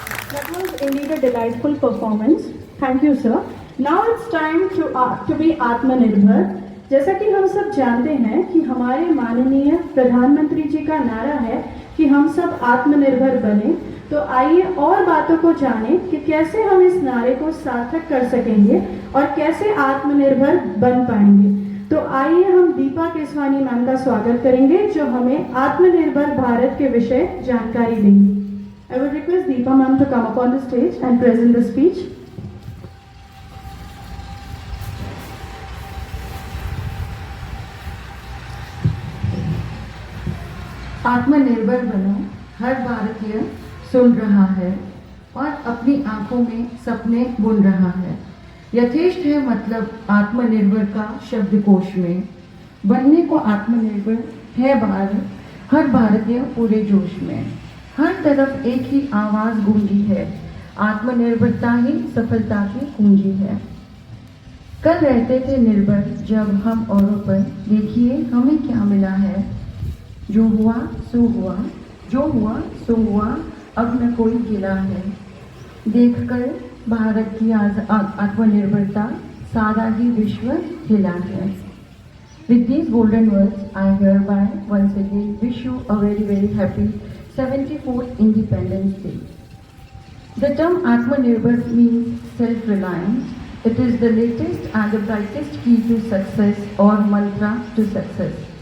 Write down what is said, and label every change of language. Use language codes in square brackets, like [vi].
[en] That was indeed a delightful performance. Thank you, sir. Now it's time to be atmanirbhar. [hi] जैसा कि हम सब जानते हैं कि हमारे माननीय प्रधानमंत्री जी का नारा है कि हम सब आत्मनिर्भर बने, तो आइए और बातों को जानें कि कैसे हम इस नारे को सार्थक कर सकेंगे और कैसे आत्मनिर्भर बन पाएंगे। तो आइए हम दीपा केसवानी मैम का स्वागत करेंगे जो हमें आत्मनिर्भर भारत के विषय जानकारी देंगी। [en] I would request Deepa ma'am to come up on the stage and present the speech. [hi] आत्मनिर्भर बनो, हर भारतीय सुन रहा है और अपनी आंखों में सपने बुन रहा है। यथेष्ट है मतलब आत्मनिर्भर का शब्दकोश में, बनने को आत्मनिर्भर है भारत, हर भारतीय पूरे जोश में। हर तरफ एक ही आवाज गूंजी है, आत्मनिर्भरता ही सफलता की कुंजी है। कल रहते थे निर्भर जब हम औरों पर, देखिए हमें क्या मिला है। जो हुआ सो हुआ, जो हुआ सो हुआ, अब न कोई गिला है। देखकर भारत की आत्मनिर्भरता सारा ही विश्व हिला है। [en] With these golden words, I hereby once again wish you a very happy 74th Independence Day. The term Atmanirbhar means self-reliance. It is the latest and the brightest key to success or mantra to success.